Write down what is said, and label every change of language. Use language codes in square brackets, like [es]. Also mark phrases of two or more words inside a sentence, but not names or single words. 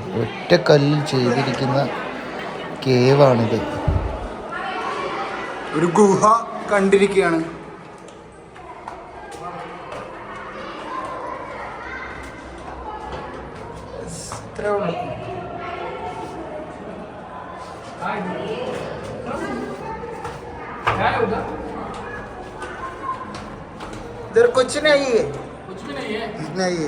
[ml] ഒറ്റ കല്ലിൽ ചെയ്തിരിക്കുന്ന കേവാണിത്. ഒരു ഗുഹ കണ്ടിരിക്കുകയാണ്. ഇത്രേ ഉള്ളൂ. [hi] इधर कुछ नहीं है, कुछ भी नहीं है.